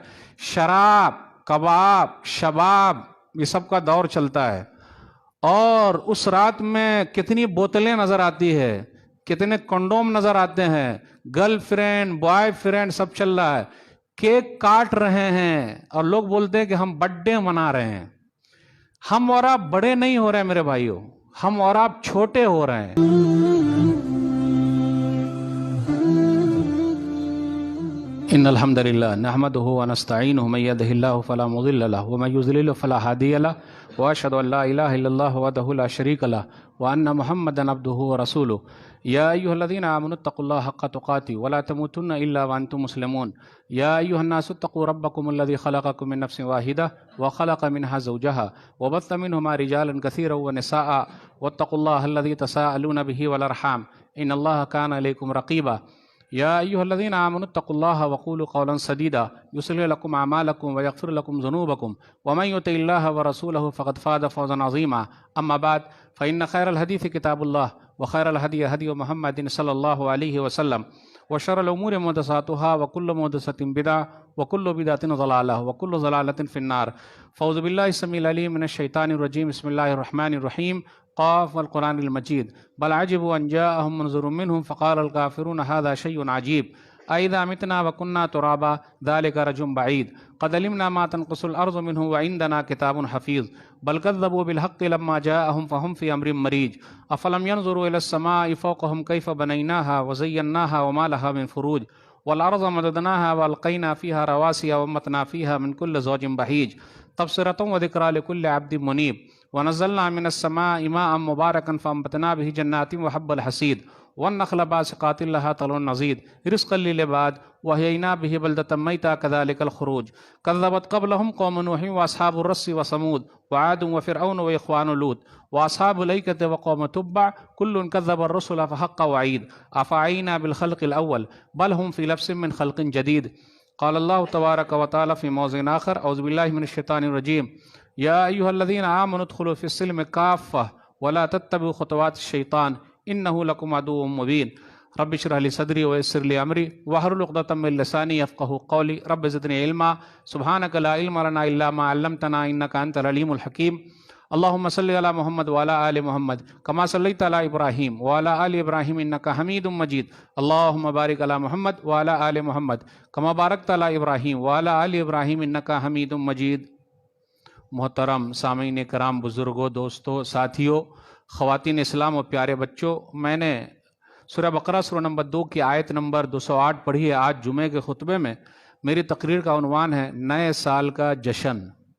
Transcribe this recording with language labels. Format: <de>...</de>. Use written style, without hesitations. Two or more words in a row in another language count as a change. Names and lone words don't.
<ur>شراب، کباب، شباب، یہ سب کا دور چلتا ہے، اور اس رات میں کتنی بوتلیں نظر آتی ہے، کتنے کنڈوم نظر آتے ہیں,</ur> <en>girlfriend boyfriend</en> <ur>سب چل رہا ہے، کیک کاٹ رہے ہیں اور لوگ بولتے ہیں کہ ہم برتھ ڈے منا رہے ہیں. ہم اور آپ بڑے نہیں ہو رہے میرے بھائیو، ہم اور آپ چھوٹے ہو رہے ہیں.</ur> <ar>إن الحمد لله نحمده ونستعينه من يهده الله فلا مضل له ومن يضلل فلا هادي له وأشهد أن لا إله إلا الله وحده لا شريك له وأن محمدا عبده ورسوله. يا أيها الذين آمنوا اتقوا الله حق تقاته ولا تموتن إلا وأنتم مسلمون. يا أيها الناس اتقوا ربكم الذي خلقكم من نفس واحدة وخلق منها زوجها وبث منهما رجالا كثيرا ونساء واتقوا الله الذي تساءلون به والأرحام إن الله كان عليكم رقيبا. يا أيها الذين آمنوا اتقوا الله وقولوا قولا سديدا يصلح لكم أعمالكم ويغفر لكم ذنوبكم ومن يطع الله ورسوله فقد فاز فوزا عظيما. أما بعد فإن خير الحديث كتاب الله وخير الهدي هدي محمد صلى الله عليه وسلم وشر الأمور محدثاتها وكل محدثة بدعة وكل بدعة ضلالة وكل ضلالة في النار. فأعوذ بالله السميع العليم من الشيطان الرجيم. بسم الله الرحمن الرحيم. ق والقرآن المجيد. بل عجبوا أن جاءهم منذر منهم فقال الكافرون هذا شيء عجيب. أئذا متنا وكنا ترابا ذلك رجع بعيد. قد علمنا ما تنقص الأرض منه وعندنا كتاب حفيظ. بل كذبوا بالحق لما جاءهم فهم في أمر مريج. أفلم ينظروا إلى السماء فوقهم كيف بنيناها وزيناها وما لها من فروج. والأرض مددناها وألقينا فيها رواسي وأنبتنا فيها من كل زوج بهيج. تبصرة وذكرى لكل عبد منيب. ونزلنا من السماء ماء مباركا فأنبتنا به جنات وحب الحصيد والنخل باسقات لها طلع نضيد رزقا للعباد وأحيينا به بلدة ميتا كذلك الخروج. كذبت قبلهم قوم نوح وأصحاب الرس وثمود وعاد وفرعون وإخوان لوط وأصحاب الأيكة وقوم تبع كل كذب الرسل فحق وعيد. أفعيينا بالخلق الأول بل هم في لبس من خلق جديد. قال الله تبارك وتعالى في موضع آخر أعوذ بالله من الشيطان الرجيم. يا أيها الذين آمنوا ادخلوا في السلم كافة ولا تتبعوا خطوات الشيطان إنه لكم عدو مبين. رب اشرح لي صدري ويسر لي أمري واحلل عقدة من لساني يفقهوا قولي. رب زدني علما سبحانك لا علم لنا إلا ما علمتنا إنك أنت العليم الحكيم. اللهم صل على محمد وعلى آل محمد كما صليت على إبراهيم وعلى آل إبراهيم إنك حميد مجيد. اللهم بارك على محمد وعلى آل محمد كما باركت على إبراهيم وعلى آل إبراهيم إنك حميد مجيد.</ar> <ur>محترم سامعین کرام، بزرگو، دوستو، ساتھیو، خواتین اسلام اور پیارے بچو، میں نے سورہ بقرہ سورہ نمبر 2 کی آیت نمبر 208 پڑھی ہے. آج جمعے کے خطبے میں میری تقریر کا عنوان ہے نئے سال کا جشن.</ur>